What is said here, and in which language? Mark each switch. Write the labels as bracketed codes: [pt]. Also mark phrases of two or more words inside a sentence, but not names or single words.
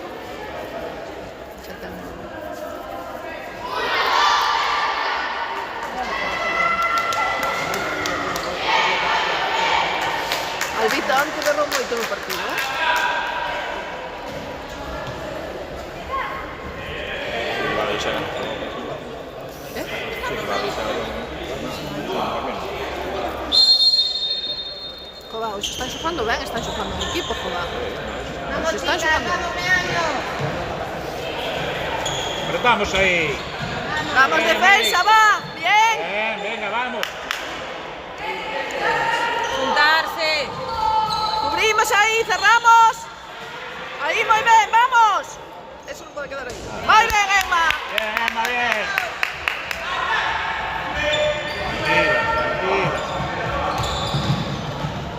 [gl] Xa ten. Albita antes derrou moito no partido, Va a deixar. eh? Sí, va a deixar. Jova, hoxe están xogando ben, están xogando en equipo, jova. Hoxe están xogando ben. Apretamos aí. [es] Vamos, defensa, va. Bien. Bien, venga, vamos. Juntarse. Cubrimos ahí, cerramos. Ahí, muy bien, vamos. Eso no puede quedar ahí. Muy bien, Emma. Bien, Emma, bien. Tranquila, tranquila.